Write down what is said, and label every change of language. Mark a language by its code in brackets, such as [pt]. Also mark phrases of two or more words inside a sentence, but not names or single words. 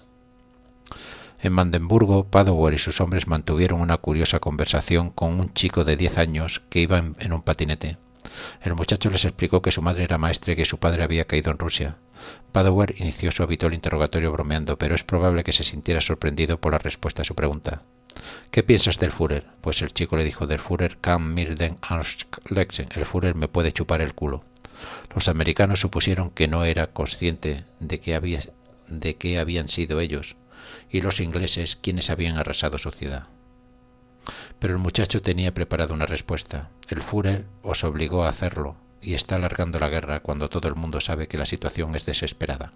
[es] En Magdeburgo, Padower y sus hombres mantuvieron una curiosa conversación con un chico de 10 años que iba en un patinete. El muchacho les explicó que su madre era maestra y que su padre había caído en Rusia. Padower inició su habitual interrogatorio bromeando, pero es probable que se sintiera sorprendido por la respuesta a su pregunta. «¿Qué piensas [de] del Führer?» Pues el chico le dijo: «Del Führer kann mir den Arsch lecken». [es] El Führer me puede chupar el culo. Los americanos supusieron que no era consciente de qué habían sido ellos y los ingleses quienes habían arrasado su ciudad. Pero el muchacho tenía preparada una respuesta. «El Führer os obligó a hacerlo y está alargando la guerra cuando todo el mundo sabe que la situación es desesperada».